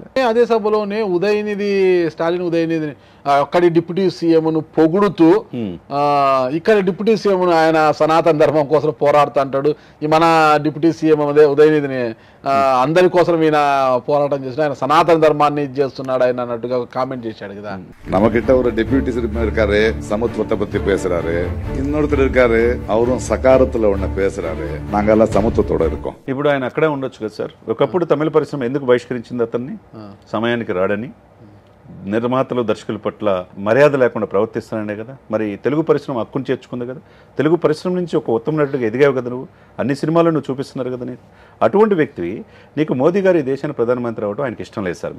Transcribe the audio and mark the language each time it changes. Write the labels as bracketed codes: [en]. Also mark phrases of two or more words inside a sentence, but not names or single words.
[te] అదే సభలోనే స్టాలిన్ ఉదయనిధిని అక్కడి [en] deputy CM [te] పొగుడుతూ ఇక్కడ [en] deputy CM [te] ఆయన సనాతన ధర్మం కోసం పోరాడుతూ అంటాడు. ఈ మన [en] deputy CM [te] ఉదయనిధిని అందరి కోసం ఈయన పోరాటం చేసిన, ఆయన సనాతన ధర్మాన్ని చేస్తున్నాడు ఆయన అన్నట్టుగా కామెంట్ చేశాడు కదా. [ta] நமக்கிட்ட ஒரு [en] deputy CM [ta] இருக்காரு, சமத்துவத்தை பத்தி பேசுறாரு. இன்னொருத்தர் இருக்காரு, அவரும் சகாரத்துல ஒண்ணு பேசுறாரு. நாங்கெல்லாம் சமத்துவத்தோட இருக்கோம். [te] ఇప్పుడు ఆయన అక్కడే ఉండొచ్చు కదా సార్. ఒకప్పుడు తమిళ పరిశ్రమ ఎందుకు బహిష్కరించింది అతన్ని? సమయానికి రాడని, నిర్మాతలు దర్శకుల పట్ల మర్యాద లేకుండా ప్రవర్తిస్తాననే కదా. మరి తెలుగు పరిశ్రమ హక్కును చేర్చుకుంది కదా. తెలుగు పరిశ్రమ నుంచి ఒక ఉత్తమ నటుడిగా ఎదిగావు కదా నువ్వు. అన్ని సినిమాల్లో నువ్వు చూపిస్తున్నారు కదా నీకు. అటువంటి వ్యక్తివి నీకు మోదీ గారు ఈ దేశానికి ప్రధానమంత్రి అవడం ఆయనకి ఇష్టం లేదు సార్.